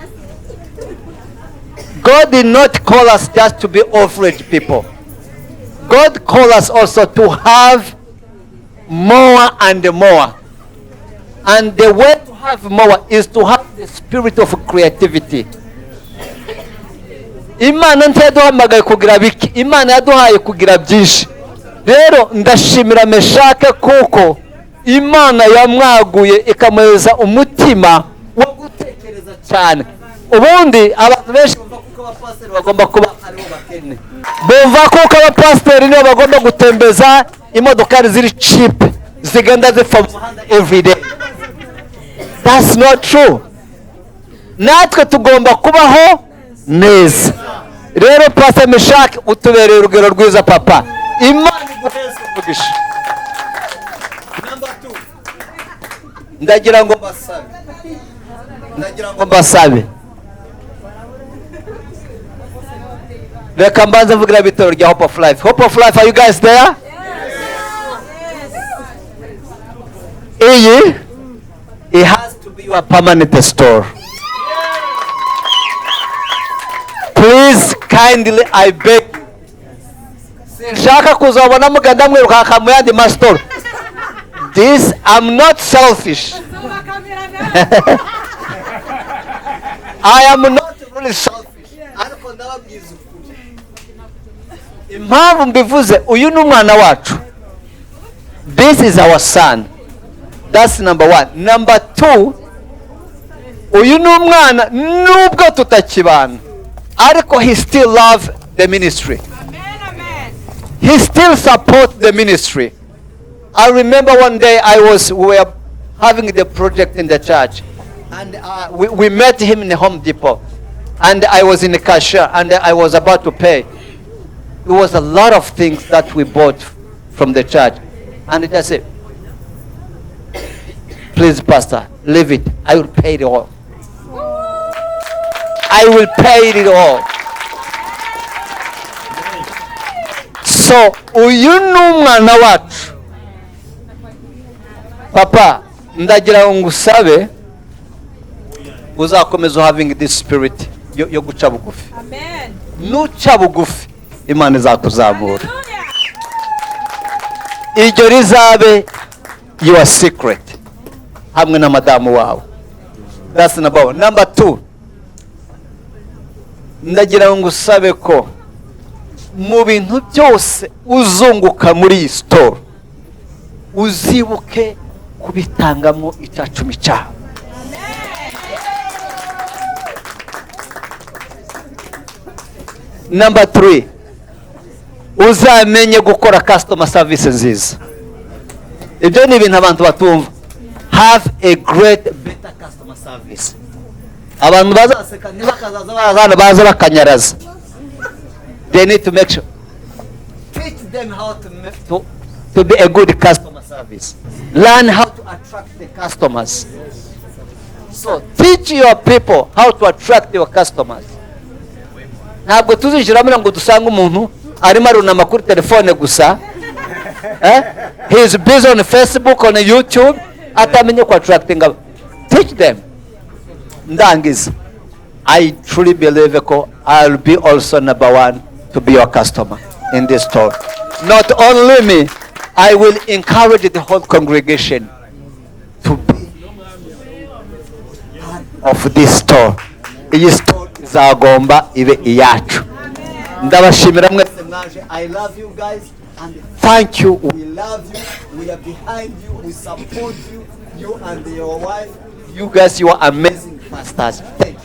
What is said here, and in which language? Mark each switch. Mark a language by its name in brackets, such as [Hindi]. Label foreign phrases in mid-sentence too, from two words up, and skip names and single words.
[English] God did not call us just to be average people. God called us also to have more and more. And the way to have more is to have the spirit of creativity. [Kinyarwanda] Imana ntiyaduhamagaye kugira biki, Imana yaduhaye kugira byinshi. Rero ndashimira Mechack kuko Imana yamwaguye ikamuheza umutima wo gutekereza cyane. Ubundi abantu benshi bumva kuko abapasiteri bagomba kuba aribo bakene. Bumva kuko abapasiteri nibo bagomba gutembeza imodoka ziri cheap zigenda zifa [English] every day. That's not true. [Kinyarwanda] Natwe tugomba kubaho neza. Rero Pasteur Mechack utubereye urugero rwiza papa. Imana iguheze umugisha. Number 2. Ndagira ngo basabe. Reka mbanza mvugira bitoro rya Hope of Life. [English] Hope of Life, are you guys there? Yes. It has to be your permanent store. Please, kindly, I beg you. [Kinyarwanda] Sinshaka kuzabona muganda mwiruka akamuyandi ma store. [English] This, I'm not selfish. I am not really selfish. [Kinyarwanda] Ariko ndababwiza ukuri. Impamvu mbivuze uyu ni umwana wacu. [English] This is our son. That's number 1. Number 2, [Kinyarwanda] uyu ni umwana nubwo tutakibana, ariko [English] he still love the ministry. He still support the ministry. I remember one day we were having the project in the church, and we met him in the Home Depot, and I was in the cashier, and I was about to pay. It was a lot of things that we bought from the church, and I said, please, Pastor, leave it. I will pay it all. I will pay it all. So, [Kinyarwanda] uyu ni umwana wacu. Papa, ndagira ngo ngusabe uzakomeza [English] having this spirit [Kinyarwanda] yo guca bugufi. Amen. Nuca bugufi Imana izakuzamura. Iryo rizabe [English] your secret [Kinyarwanda] hamwe na madamu wawe. [English] That's number one. Number two, [Kinyarwanda] ndagira ngo usabe ko mu bintu byose uzunguka muri iyi store uzibuke kubitangamo icacumi cyawe. [English] Number three, [Kinyarwanda] uzamenye gukora [English] customer service [Kinyarwanda] nziza. Ibyo ni ibintu abantu batumva. [English] Have a great better customer service. [Kinyarwanda] Abantu bazaseka ntibakazaza baza bakanyaraza. [English] They need to make sure. Teach them how to be a good customer service. Learn how to attract the customers. So teach your people how to attract your customers. [Kinyarwanda] Ntabwo tuzishiramo ngo dusanga umuntu arimo arunama kuri telefone gusa. [English] He is busy on Facebook, on YouTube, [Kinyarwanda] atamenye ku [English] attracting. Teach them. Ndangiza. I truly believe ko I'll be also number one to be your customer in this store. Not only me, I will encourage the whole congregation to be part of this store. [Kinyarwanda] Iyi store izagomba ibe iyacu. Ndabashimira mwese mwaje. [English] I love you guys and thank you. We love you. We are behind you. We support you. You and your wife. You guys, you are amazing pastors.